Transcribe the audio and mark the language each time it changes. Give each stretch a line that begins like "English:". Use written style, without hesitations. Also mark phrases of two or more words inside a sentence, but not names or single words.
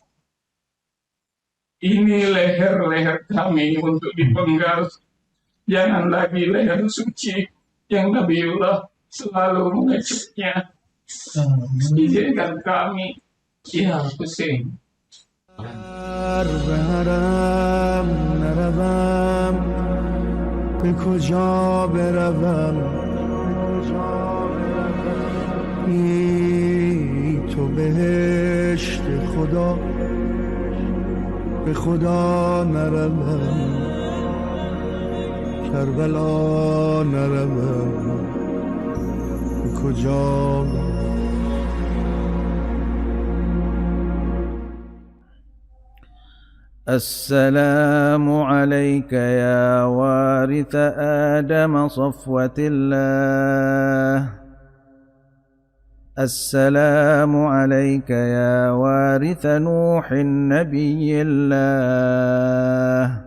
Indonesian: Ini leher-leher kami untuk dipenggal, jangan lagi leher suci yang Nabiullah selalu mengeceknya. Izinkan kami, ya Husain.
Persian: به حرم نروم به کجا بروم بی تو بهشت خدا به خدا نروم کربلا نروم به کجا
Arabic: السلام عليك يا وارث آدم صفوة الله. السلام عليك يا وارث نوح النبي الله.